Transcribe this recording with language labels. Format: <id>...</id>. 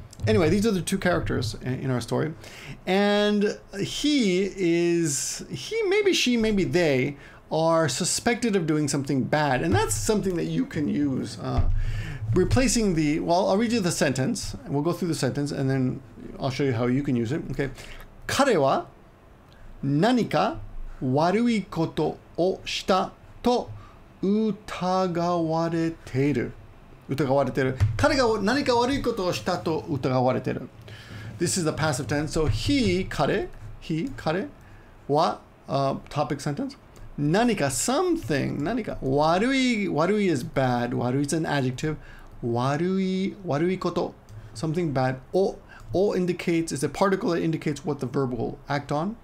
<en>Anyway, these are the two characters in our story. And maybe she, maybe they, are suspected of doing something bad, and that's something that you can use. Replacing well, I'll read you the sentence, and we'll go through the sentence, and then I'll show you how you can use it. Okay.</en> <ja>彼は何か悪いことをしたと疑われている。疑われている。彼が何か悪いことをしたと疑われている。</ja> <en>This is the passive tense. So</en> <ja>彼は</ja> <en>topic sentence.</en> <ja>何か</ja> <en>something</en> <ja>何か悪い</ja> <en>is bad.</en> <ja>悪い</ja> <en>is an adjective.</en> <ja>悪いこと</ja> <en>something bad. お indicates is a particle that indicates what the verb will act on.</en>